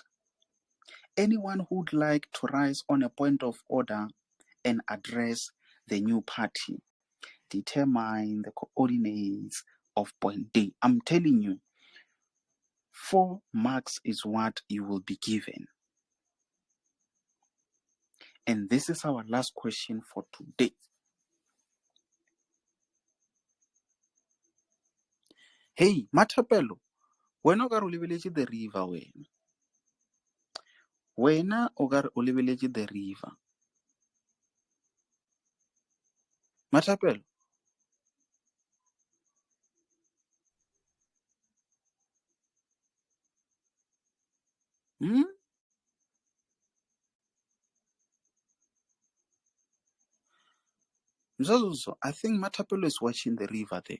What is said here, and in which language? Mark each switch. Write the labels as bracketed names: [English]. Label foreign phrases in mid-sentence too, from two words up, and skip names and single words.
[English] Anyone who would like to rise on a point of order and address the new party, determine the coordinates of point D. I'm telling you, 4 marks is what you will be given. And this is our last question for today. [Tswana] Hey, Matapelo, wena o ka re o lebeletse [English] the river [Tswana] wena. Wena o ka re o lebeletse [English] the river. [Tswana] Matapelo. [English] Mzazuzo, I think Matapelo is watching the river there.